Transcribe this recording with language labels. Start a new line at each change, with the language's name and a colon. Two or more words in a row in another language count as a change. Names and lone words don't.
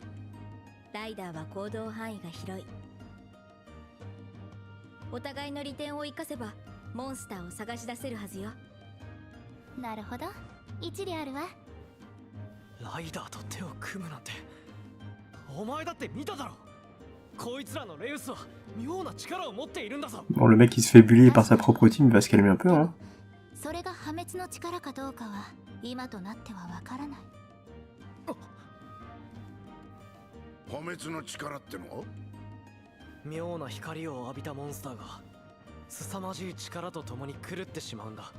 Japanese: ライダーは行動範囲が広い。お互いの利点を生かせばモンスターを探し出せるはずよ。なるほど、一理あるわ。ライダーと手を組むなんて、お前だって見ただろ。こいつらのレウスは妙な力を持っているんだぞ。
French: Bon, le mec qui se fait bullier par sa propre team, il va se calmer un peu, hein.
Japanese: それが破滅の力かどうかは今となってはわからない。破滅の力っての？妙な光を浴びたモンスターが凄まじい力と共に狂ってしまうんだ。